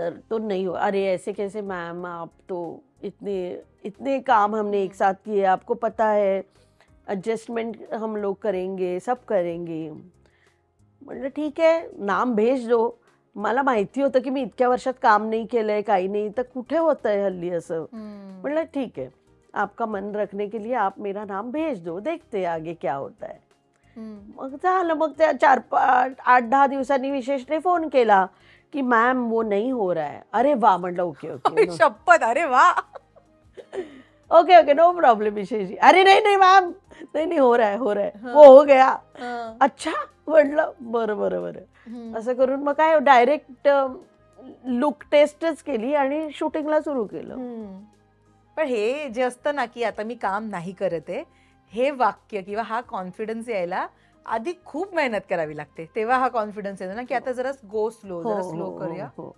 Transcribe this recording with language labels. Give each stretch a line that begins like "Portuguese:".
Hindi: तो नहीं हो. अरे ऐसे कैसे मैम, आप तो इतने काम हमने एक साथ किए, आपको पता है एडजस्टमेंट हम लोग करेंगे, सब करेंगे.
Marathi: म्हटलं ठीक आहे,
Hindi: नाम भेज दो.
Marathi: मला माहिती होतं की मी इतक्या वर्षात काम नाही केलंय, काही नाही, तर कुठे होतंय हल्ली असं. म्हटलं ठीक आहे,
Hindi: आपका मन रखने के लिए आप मेरा नाम भेज दो, देखते आगे क्या होता है.
Marathi: मग झालं. मग त्या 8-10 दिवसांनी विशेषने फोन केला की मॅम
Hindi: वो नहीं हो रहा है.
Marathi: अरे वा म्हटलं ओके शपथ, अरे वा,
English: okay no problem
Hindi: विशेष जी. अरे नहीं मैम, नहीं हो रहा है वो हो गया.
Marathi: अच्छा म्हटलं बरं. असं करून मग काय डायरेक्ट लुक टेस्टच केली आणि शूटिंगला सुरू केलं. पण हे जे असतं ना की आता मी काम नाही करत आहे, हे वाक्य किंवा हा कॉन्फिडन्स यायला आधी खूप मेहनत करावी लागते, तेव्हा हा कॉन्फिडन्स येतो ना की आता जरा स्लो करूया.